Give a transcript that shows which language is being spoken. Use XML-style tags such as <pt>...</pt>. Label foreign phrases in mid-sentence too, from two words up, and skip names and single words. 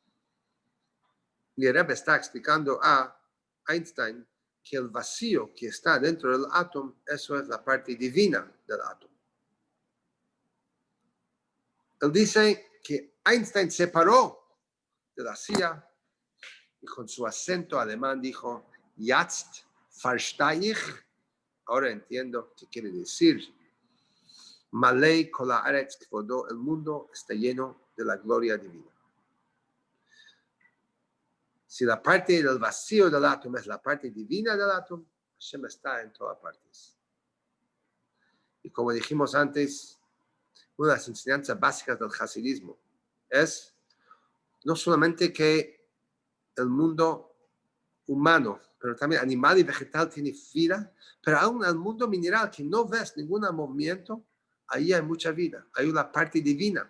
<es>Y el Rebbe está explicando a Einstein que el vacío que está dentro del átomo, eso es la parte divina del átomo. Él dice que Einstein se paró de la silla y con su acento alemán dijo,</es> <de>Jetzt verstehe ich,</de> <es>ahora entiendo qué quiere decir.</es> <he>מלא כל הארץ כבודו,</he> <es>el mundo está lleno de la gloria divina. Si la parte del vacío del átomo es la parte divina del átomo, Hashem está en todas partes. Y como dijimos antes, una de las enseñanzas básicas del hasidismo es no solamente que el mundo humano, pero también animal y vegetal tiene vida, pero aún el mundo mineral que no ves ningún movimiento, ahí hay mucha vida, hay una parte divina.</es>